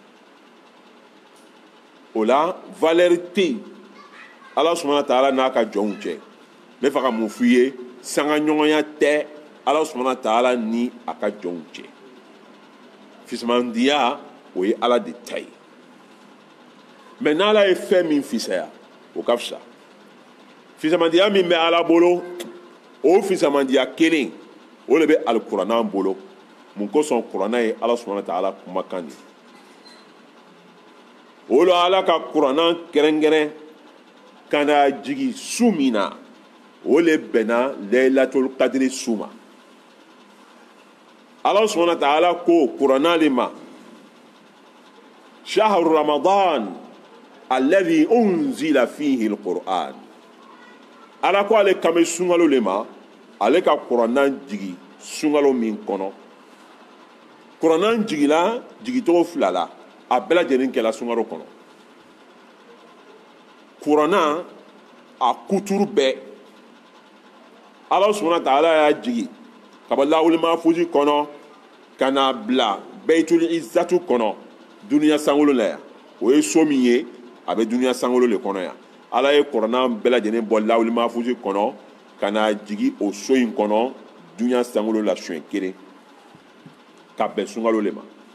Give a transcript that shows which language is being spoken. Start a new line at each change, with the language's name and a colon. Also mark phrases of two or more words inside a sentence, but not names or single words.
Bambara: o la valeur tɛ yen Ala
Arabic: سبحانه وتعالى
Bambara: n'a ka jɔnw cɛ n bɛ fɛ ka mun f'i ye sangaɲɔgɔnya tɛ Ala
Arabic: سبحانه وتعالى
Bambara: ni a ka jɔnw cɛ fisamandiya o ye Ala de ta ye mais n'Ala ye fɛn min fisaya o ka fisa fisamandiya min bɛ Ala bolo o fisamandiya kelen o de bɛ alikuranɛ bolo mun kosɔn kuranɛ ye Ala subahana wa taala kumakan de o la Ala ka kuranɛ kɛrɛnkɛrɛn ka na jigin su min na o le bɛnna Laylatul Qadri su ma Ala
Arabic: سبحانه وتعالى
Bambara: ko kuranɛ le ma
Arabic: شهر رمضان الذي أنزل فيه القرآن
Bambara: Ala ko ale kan bɛ sunkalo le ma ale ka kuranɛ jigi sunkalo min kɔnɔ kuranɛ jigila jigitogo fila la a bɛɛ lajɛlen kɛla sunkalo kɔnɔ kuranɛ a kuturu bɛɛ Ala
Arabic: سبحانه وتعالى
Bambara: y'a jigi ka bɔ
Arabic: اللوح المحفوظ
Bambara: kɔnɔ ka n'a bila Baitul Izzatu kɔnɔ duniya sankolo la yan o ye so min ye a bɛ duniya sankolo le kɔnɔ yan Ala ye kuranɛ bɛɛ lajɛlen bɔ
Arabic: اللوح المحفوظ
Bambara: kɔnɔ ka n'a jigi o so in kɔnɔ duniya sankolo la siɲɛ kelen ka bɛn sunkalo le ma